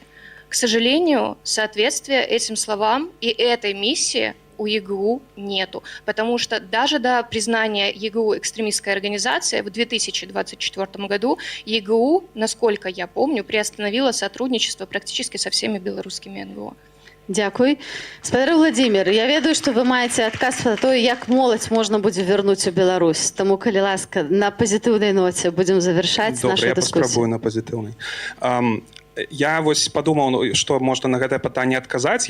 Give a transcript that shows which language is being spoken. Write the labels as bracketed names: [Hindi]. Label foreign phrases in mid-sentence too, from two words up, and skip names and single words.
[Russian] К сожалению, соответствия этим словам и этой миссии у ЕГУ нету, потому что даже до признания ЕГУ экстремистской организацией в 2024 году ЕГУ, насколько я помню, приостановила сотрудничество практически со всеми белорусскими НГО. [Belarusian] Дзякуй. Спадар Владимир, я ведаю, што вы маеце адказ на тое, як моладзь можна будзе вярнуць у Беларусь. Таму, калі ласка, на пазітыўнай ноце будзем завяршаць Добре, нашу я дыскусію. паспрабую на пазітыўнай. Я вось падумаў, што можна на гэтае пытанне адказаць.